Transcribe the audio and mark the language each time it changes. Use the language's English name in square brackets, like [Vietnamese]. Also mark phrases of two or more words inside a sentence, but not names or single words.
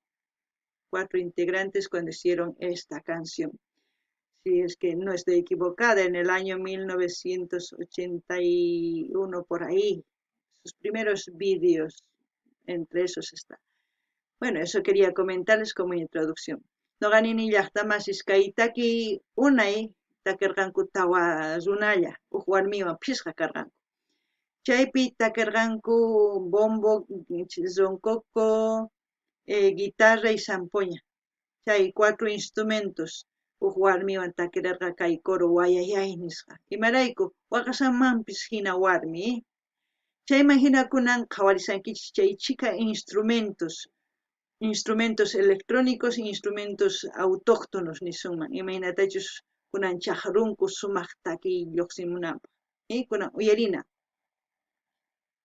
[Spanish] 4 integrantes cuando hicieron esta canción. Si es que no estoy equivocada, en el año 1981 por ahí, sus primeros vídeos, entre esos está. Bueno, eso quería comentarles como introducción. [Quechua] No ganini llaqtamasis kaytaki unay takerqanku tawa runalla, warmiwan phisqa karqanku. Chaypi takerqanku bombo, roncoco, [Spanish] guitarra y zampoña. [Quechua] Chay 4 instrumentos. Warmiwan takerarqa kay coro guayayay nisqa. Imarayku waqasanmanpis hina warmi. Chayman hina kunan qhawarisankichis chay chika [Spanish] instrumentos electrónicos, instrumentos autóctonos [Quechua] nisunman. Imaynatachus kunan chakrunku sumaq takiy lluqsimunanpaq. Kunan uyarina.